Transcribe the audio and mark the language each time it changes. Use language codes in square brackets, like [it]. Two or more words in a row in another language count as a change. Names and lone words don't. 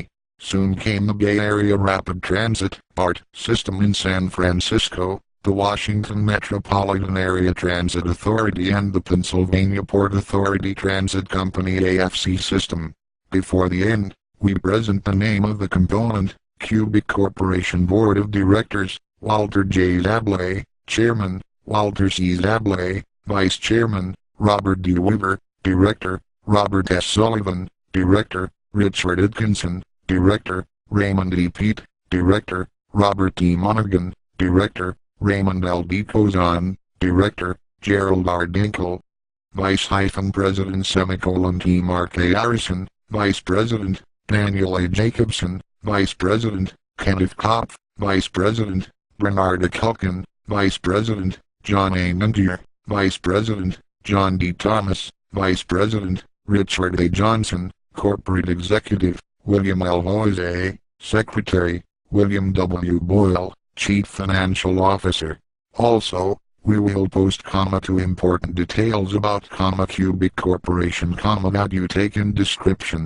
[en] Soon came the Bay Area Rapid Transit (BART) system in San Francisco, the Washington Metropolitan Area Transit Authority and the Pennsylvania Port Authority Transit Company AFC system. Before the end, we present the name of the component, Corporation Board of Directors, Walter J. Zablé, Chairman, Walter C. Zablé, Vice Chairman, Robert D. Weaver, Director, Robert S. Sullivan, Director, Richard Atkinson, Director, Raymond E. Pete, Director, Robert D. Monaghan, Director, Raymond L. D. Cozan, Director, Gerald R. Dinkle, Vice-President T. Mark A. Harrison, Vice President, Daniel A. Jacobson, Vice President, Kenneth Kopf, Vice President, Bernard A. Culkin, Vice President, John A. Nantier, Vice President, John D. Thomas, Vice President, Richard A. Johnson, Corporate Executive, William L. Jose, Secretary, William W. Boyle, Chief Financial Officer. Also, we will post to important details about Corporation that you take in description.